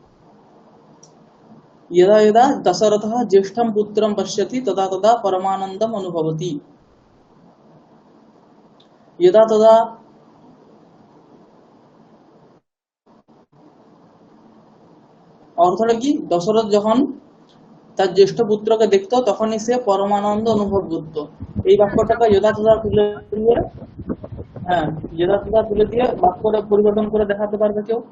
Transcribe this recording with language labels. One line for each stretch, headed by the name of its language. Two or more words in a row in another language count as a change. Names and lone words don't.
Sanskrit: यदा यदा दशरथः ज्येष्ठं पुत्रं पश्यति तदा तदा परमानन्दम् अनुभवति। यदा तदा
Bangla: অর্থটা কি? দশরথ যখন তার জ্যেষ্ঠ পুত্রকে দেখতো তখনই সে পরমানন্দ অনুভব করত। এই বাক্যটাকে
Sanskrit: যদা তদা
Bangla: তুলে দিয়ে, হ্যাঁ,
Sanskrit: যদা তদা
Bangla: তুলে দিয়ে বাক্যটা পরিবর্তন করে দেখাতে পারবে কেউ?